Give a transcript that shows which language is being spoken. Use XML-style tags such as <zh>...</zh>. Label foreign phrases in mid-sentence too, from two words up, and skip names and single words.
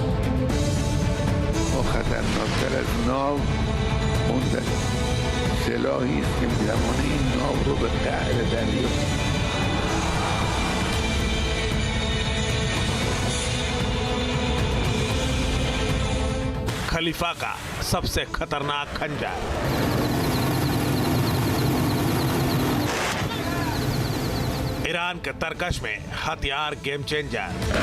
<fa>खतरनाकतर از ناو اون سلاحی است که می‌تواند این ناو رو به قعر دریا.</fa> <hi>खलीफा का सबसे खतरनाक खंजर। ईरान के तरकश में हथियार</hi> <en>game changer.</en>